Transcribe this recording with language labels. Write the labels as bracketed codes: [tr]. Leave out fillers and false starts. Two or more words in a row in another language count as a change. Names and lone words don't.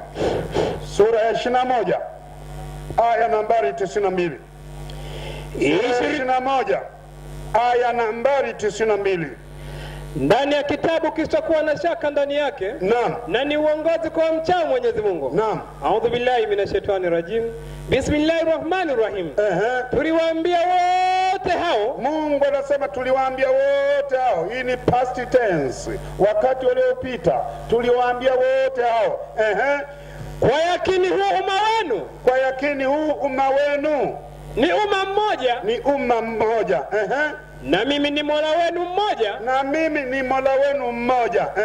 [sw] Sura ya 21 aya nambari 92. 21 aya nambari 92. Ndani ya kitabu kisichokuwa na shaka ndani yake. Naam. Na ni uongozi kwa mchao Mwenyezi Mungu. Naam. [ar] أعوذ بالله من الشيطان الرجيم. بسم الله الرحمن الرحيم. [sw] Tuliwaambia wote hao. Mungu anasema tuliwaambia wote hao. Hii ni [en] past tense, [sw] wakati uliopita. Tuliwaambia wote hao. Kwa yakini huu umma wenu. Kwa yakini huu umma wenu ni umma mmoja. Ni umma mmoja. na mimi ni Mola wenu mmoja, na mimi ni Mola wenu mmoja.